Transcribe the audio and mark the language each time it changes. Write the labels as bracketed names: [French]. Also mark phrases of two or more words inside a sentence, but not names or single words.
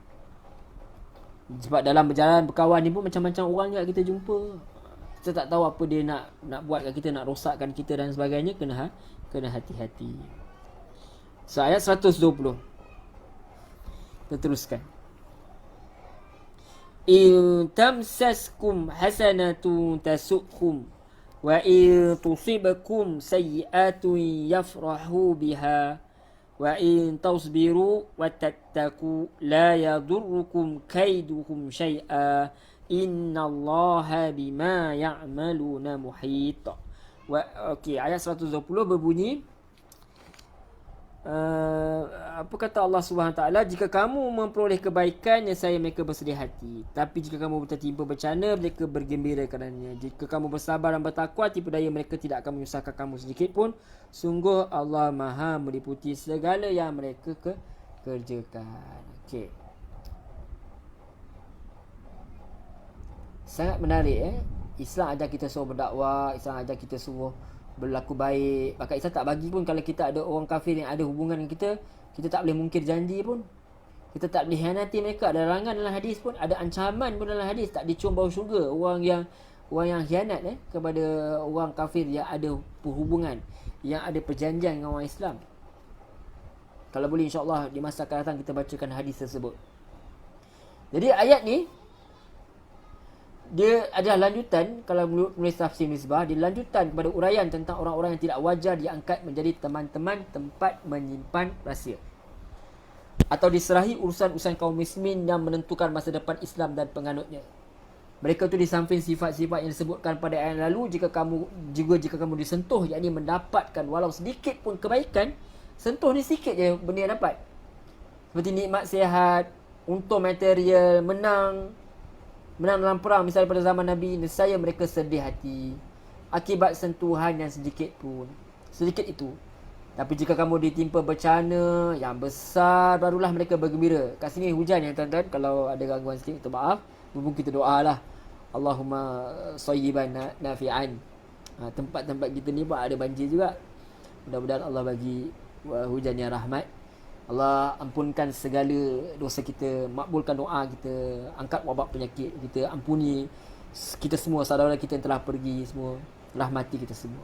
[Malay] Sebab dalam berjalan berkawan ni pun macam-macam orang juga kita jumpa. Kita tak tahu apa dia nak buatkan kita, nak rosakkan kita dan sebagainya. Kena hati-hati. So ayat 120. Kita teruskan. [Arabic] إن تمسسكم حسنة تسؤهم وإن تصبكم سيئة يفرحوا بها وإن تصبروا وتتقوا لا يضركم كيدهم شيئا إن الله بما يعملون محيط. [Malay] Okey, ayat 120 berbunyi, apa kata Allah [Arabic] سبحانه تعالى, [Malay] jika kamu memperoleh kebaikan, nescaya mereka bersedih hati, tapi jika kamu tertimpa bencana, mereka bergembira karenanya. Jika kamu bersabar dan bertakwa, tipu daya mereka tidak akan menyusahkan kamu sedikit pun. Sungguh Allah Maha meliputi segala yang mereka kerjakan. Okey, sangat menarik. Islam ajar kita suruh berdakwah, Islam ajar kita suruh berlaku baik. Bahkan Islam tak bagi pun kalau kita ada orang kafir yang ada hubungan dengan kita, kita tak boleh mungkir janji pun. Kita tak boleh hianati mereka. Ada larangan dalam hadis pun, ada ancaman pun dalam hadis, tak dicium bau syurga orang yang hianat kepada orang kafir yang ada hubungan, yang ada perjanjian dengan orang Islam. Kalau boleh insya-Allah di masa akan datang kita bacakan hadis tersebut. Jadi ayat ni dia adalah lanjutan, kalau menulis tafsir Misbah, dia lanjutan kepada uraian tentang orang-orang yang tidak wajar diangkat menjadi teman-teman tempat menyimpan rahsia atau diserahi urusan-urusan kaum muslimin yang menentukan masa depan Islam dan penganutnya. Mereka tu di samping sifat-sifat yang disebutkan pada ayat lalu, jika kamu disentuh, yakni mendapatkan walau sedikit pun kebaikan, sentuh ni sikit je benda yang dapat, seperti nikmat sihat, untung material, menang dalam perang misalnya pada zaman Nabi, nescaya mereka sedih hati akibat sentuhan yang sedikit itu. Tapi jika kamu ditimpa bencana yang besar, barulah mereka bergembira. Kat sini hujan ya tuan-tuan, kalau ada gangguan sikit minta maaf. Mumpung kita doa lah, [Arabic] اللهم صيبا نافعا. [Malay] Tempat-tempat kita ni pun ada banjir juga. Mudah-mudahan Allah bagi hujan yang rahmat. Allah ampunkan segala dosa kita, makbulkan doa kita, angkat wabak penyakit kita, ampuni kita semua, saudara kita yang telah pergi semua, rahmati kita semua.